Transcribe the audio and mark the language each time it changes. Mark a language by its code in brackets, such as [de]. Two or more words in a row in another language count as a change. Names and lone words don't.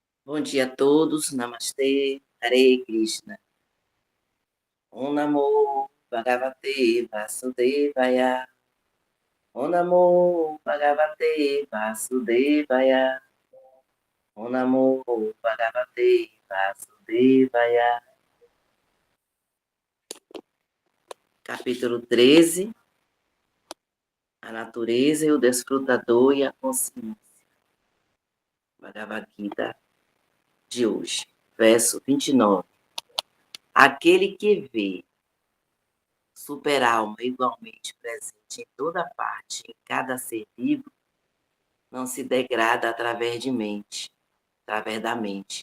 [pt] Bom dia a todos, Namastê, [sa] Hare Krishna. Om Namo Bhagavate Vasudevaya. Om Namo Bhagavate Vasudevaya. Om Namo Bhagavate Vasudevaya. [pt] Capítulo 13. A natureza e o desfrutador e a consciência. Bhagavad Gita de hoje, verso 29. Aquele que vê super-alma igualmente presente em toda parte, em cada ser vivo, não se degrada através da mente.